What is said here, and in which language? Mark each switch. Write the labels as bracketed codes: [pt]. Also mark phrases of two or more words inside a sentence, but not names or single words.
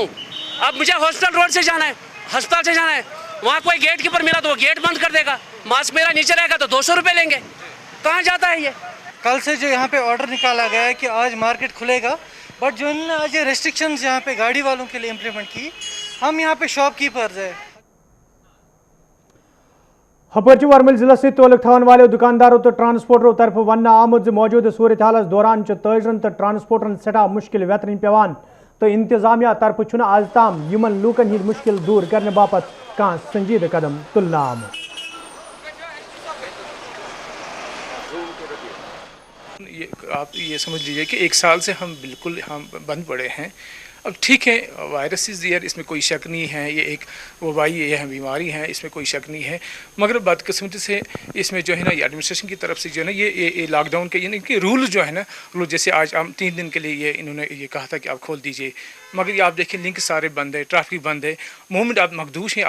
[ur] اب مجھے [en] hospital road [ur] سے جانا ہے، ہسپتال سے جانا ہے، وہاں کوئی [en] gate keeper [ur] ملا تو وہ گیٹ بند کر دے گا، ماسک میرا نیچے رہے گا تو 200 روپے لیں گے۔ کہاں جاتا ہے یہ؟ کل سے جو یہاں پہ آرڈر نکالا گیا ہے کہ آج مارکیٹ کھلے گا، بٹ جو انہوں نے آج ریسٹرکشنز یہاں پہ گاڑی والوں کے لیے امپلیمنٹ کی، ہم یہاں پہ [en] shop keepers [ur] ہیں۔ [ks] ہپر ورمل ضلع سے تعلق تھوان والے دکانداروں تو ٹرانسپورٹروں طرف ون آمد موجودہ صورت حالس دوران تاجرن تو ٹرانسپورٹرن سٹھا مشکل ویترن پیوان تو انتظامیہ طرف چھُنہٕ آز تام یمن لوکن ہند مشکل دور کرنے باپت کانٛہہ سنجیدہ قدم تلنہٕ آمُت. [ur] آپ یہ سمجھ لیجئے کہ 1 سال سے ہم بالکل بند پڑے ہیں. اب ٹھیک ہے [en] virus is there, [ur] اس میں کوئی شک نہیں ہے، یہ ایک وبائی یہ بیماری ہے، اس میں کوئی شک نہیں ہے، مگر بدقسمتی سے اس میں جو ہے نا یہ ایڈمنسٹریشن کی طرف سے جو ہے نا یہ [en] lockdown [ur] کے یعنی کہ رول جو ہے نا رول جیسے آج ہم 3 دن کے لیے انہوں نے یہ کہا تھا کہ آپ کھول دیجئے، مگر یہ آپ دیکھیں لنک سارے بند ہے، ٹریفک بند ہے، موومنٹ آپ مخدوش ہیں.